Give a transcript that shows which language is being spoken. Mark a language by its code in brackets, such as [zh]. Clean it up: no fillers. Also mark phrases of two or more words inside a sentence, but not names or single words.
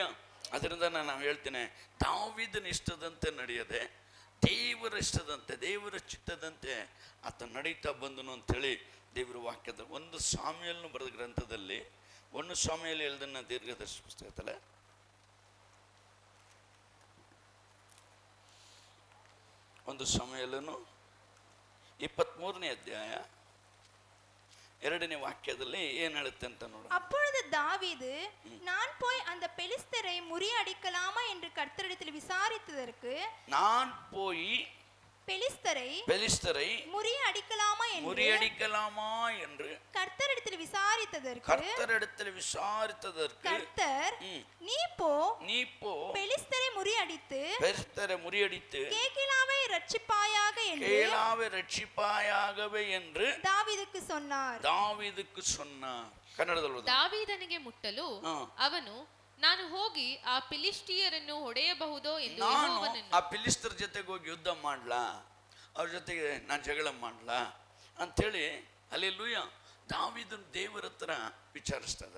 [kn] ಅದರಿಂದ ನಾನು ಹೇಳ್ತೇನೆ, ದಾವೀದನ ಇಷ್ಟದಂತೆ ನಡೆಯದೆ ದೇವರ ಇಷ್ಟದಂತೆ, ದೇವರ ಚಿತ್ತದಂತೆ ಆತ ನಡೀತಾ ಬಂದನು ಅಂಥೇಳಿ ದೇವರ ವಾಕ್ಯದ 1 ಸಾಮ್ಯಲ್ನು ಬರೆದ ಗ್ರಂಥದಲ್ಲಿ, 1 ಸಾಮ್ಯಲ್ ಹೇಳ್ದನ್ನ ದೀರ್ಘದರ್ಶಿ ಪುಸ್ತಕದಲ್ಲ, 1 ಸಾಮ್ಯಲನು 23ನೇ ಅಧ್ಯಾಯ 2ನೇ ವಾಕ್ಯದಲ್ಲಿ ಏನು ಹೇಳುತ್ತೆ ಅಂತ ನೋಡು. [ta] அப்பொழுது தாவீது, நான் போய் அந்த பெலிஸ்தரை முறியடிக்கலாமா என்று கர்த்தரிடத்தில் விசாரித்ததற்கு, நான் போய் பெலிஸ்தரை முறியடிக்கலாமா என்று கர்த்தரிடத்தில் விசாரித்ததற்கு கர்த்தர், நீ போ பெலிஸ்தரை முறியடித்து கேகிலாவை ரட்சிப்பாயாகவே என்று தாவீதுக்கு சொன்னார். [kn] ಕನ್ನಡದಲ್ಲಿ ದಾವೀದನಿಗೆ ಮುಟ್ಟಲು ಅವನು, ನಾನು ಹೋಗಿ ಆ ಫಿಲಿಷ್ಟಿಯರನ್ನು ಹೊಡೆಯಬಹುದೋ ಎಂದು ಆ ಫಿಲಿಸ್ತರ ಜೊತೆಗೆ ಹೋಗಿ ಯುದ್ಧ ಮಾಡ್ಲಾ, ಅವ್ರ ಜೊತೆಗೆ ನಾನು ಜಗಳ ಮಾಡ್ಲಾ ಅಂಥೇಳಿ ಹಲ್ಲೆಲೂಯಾ ದಾವೀದನ ದೇವರ ಹತ್ರ ವಿಚಾರಿಸ್ತಾ ಇದ್ದಾರೆ.